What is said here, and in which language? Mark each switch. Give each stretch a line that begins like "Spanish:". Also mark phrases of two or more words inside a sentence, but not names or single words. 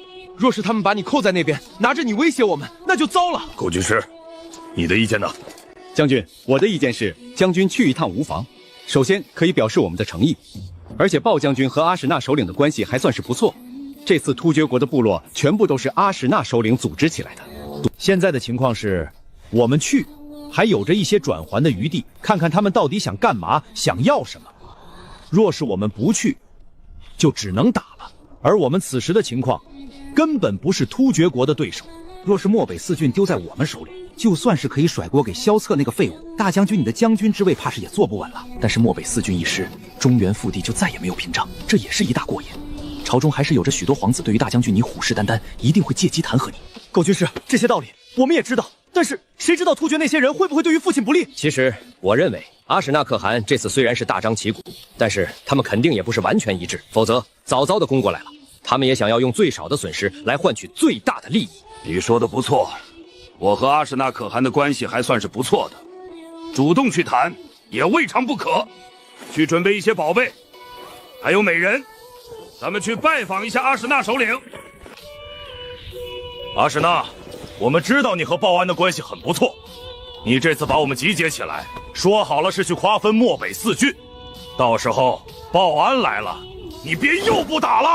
Chinese: 若是他們把你扣在那邊，拿着你威脅我們，那就糟了。寇軍師，你的意見呢？將軍，我的意見是，將軍去一趟無妨。首先可以表示我們的誠意，而且鮑將軍和阿史那首領的關係還算是不錯。這次突厥國的部落全部都是阿史那首領組織起來的。現在的情況是，我們去還有着一些轉圜的餘地，看看他們到底想幹嘛，想要什麼。若是我們不去，就只能打了。而我們此時的情況，根本不是突厥國的對手。若是漠北四郡丟在我們手裡，就算是可以甩鍋給蕭策那個廢物，大將軍你的將軍之位怕是也坐不穩了。但是漠北四郡一失，中原腹地就再也沒有屏障，這也是一大過癮。朝中還是有着許多皇子對於大將軍你虎視眈眈，一定會借機彈劾你。狗軍師，這些道理我們也知道，但是誰知道突厥那些人會不會對於父親不利？其實我認為阿史那可汗這次雖然是大張旗鼓，但是他們肯定也不是完全一致，否則早早的攻過來了。他們也想要用最少的損失來換取最大的利益。你說的不錯，我和阿史那可汗的關係還算是不錯的，主動去談也未嘗不可。去準備一些寶貝，還有美人，咱們去拜訪一下阿史那首領。阿史那，我們知道你和鮑安的關係很不錯，你這次把我們集結起來，說好了是去瓜分漠北四郡，到時候鮑安來了，你別又不打了。